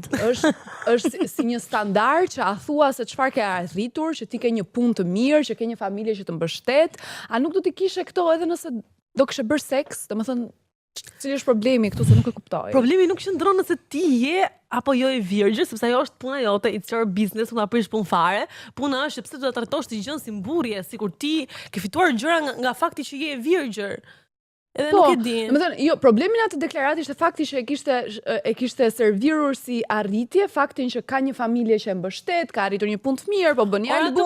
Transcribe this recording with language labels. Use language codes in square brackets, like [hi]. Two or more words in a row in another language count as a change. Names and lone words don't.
[sq] është si një standard që a thua se çfarë ke arritur, që ti ke një punë të mirë, që ke një familje që të mbështet, a nuk do t'i kishe këto edhe nëse do kishe bërë seks, domethënë cili është problemi këtu se nuk e kuptoj. Problemi nuk qëndron nëse ti je apo jo e virgjër, sepse ajo është puna jote, [en] it's your business, [sq] unë aprish punë fare. Puna është pse do ta trajtosh të gjën si mburrje, sikur ti ke fituar gjëra nga fakti që je e virgjër. Edhe nuk e di. Domethënë, jo, problemi në atë deklaratë ishte fakti që e kishte servirur si arritje faktin që ka një familje që e mbështet, ka arritur një punë të mirë, po bën një album.